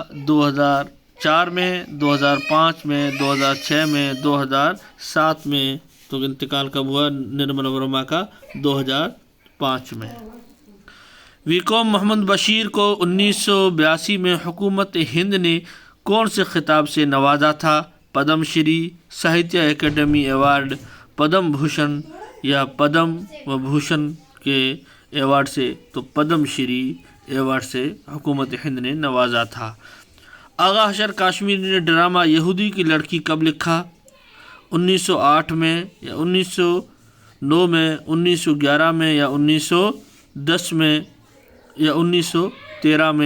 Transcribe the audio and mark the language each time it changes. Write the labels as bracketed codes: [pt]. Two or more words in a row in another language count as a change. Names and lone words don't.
[ur] 2004 میں، 2005 میں، 2006 میں، 2007 میں؟ تو انتقال کب ہوا نرمل ورما کا؟ 2005 میں۔ ویکوم محمد بشیر کو 1982 میں حکومت ہند نے کون سے خطاب سے نوازا تھا؟ پدم شری، ساہتیہ اکیڈمی ایوارڈ، پدم بھوشن یا پدم وبھوشن کے ایوارڈ سے؟ تو پدم شری ایوارڈ سے حکومت ہند نے نوازا تھا۔ آغا حشر کاشمیری نے ڈرامہ یہودی کی لڑکی کب لکھا؟ 1908 میں یا 1909 میں، 1911 میں یا 1910 میں یا 1913 میں؟